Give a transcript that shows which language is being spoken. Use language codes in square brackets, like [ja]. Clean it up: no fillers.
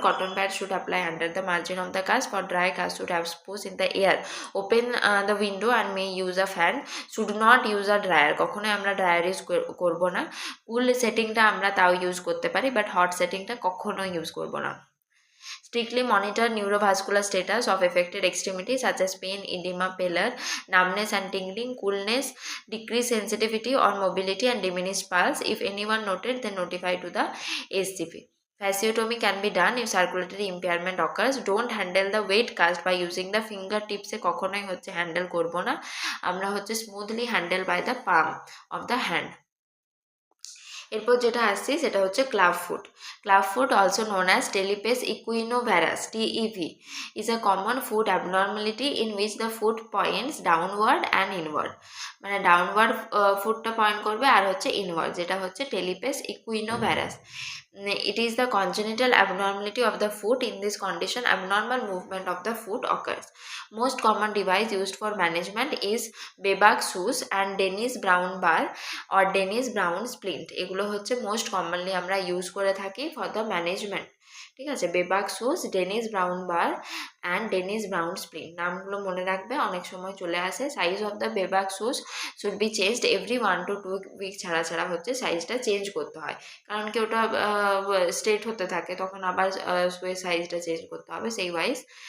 [en] Cotton pad should apply under the margin of the cast. For dry cast should have expose in the air, open the window and may use a fan, should not use a dryer, [bn] কখনোই আমরা dryer use করবো না। কুল সেটিংটা আমরা তাও use করতে পারি, but hot সেটিংটা কখনোই use করব না। [en] Strictly monitor neurovascular status of affected extremities such as pain, edema, pallor, numbness and tingling, coolness, decreased sensitivity or mobility and diminished pulse. If anyone noted, then notify to the SCP. Fasciotomy can be done if circulatory impairment occurs. Don't handle the weight cast by using the fingertips [bn] এ কখনোই হচ্ছে handle করব না, আমরা হচ্ছে [en] Smoothly handle by the palm of the hand. [bn] এরপর যেটা আসছি সেটা হচ্ছে [en] Club foot. Club foot, also known as talipes equinovarus TEV, is a common foot abnormality in which the foot points downward and inward, [bn] মানে ডাউনওয়ার্ড ফুটটা পয়েন্ট করবে আর হচ্ছে inward, যেটা হচ্ছে [en] Talipes equinovarus. It is the congenital abnormality of the foot. In this condition, abnormal movement of the foot occurs. Most common device used for management is Bebach shoes and Dennis Brown bar or Dennis Brown splint. [bn] এগুলো হচ্ছে most commonly আমরা use করে থাকি for the management, ঠিক আছে। বেবাক shoes, Dennis brown bar and Dennis brown স্প্লিন, নামগুলো মনে রাখবে, অনেক সময় চলে আসে। [en] size of the Bebax shoes should be changed every 1 to 2 week [bn] ছাড়া ছাড়া হচ্ছে সাইজটা চেঞ্জ করতে হয়, কারণ কি ওটা স্ট্রেট হতে থাকে, তখন আবার শুয়ে সাইজটা চেঞ্জ করতে হবে সেই ওয়াইজ।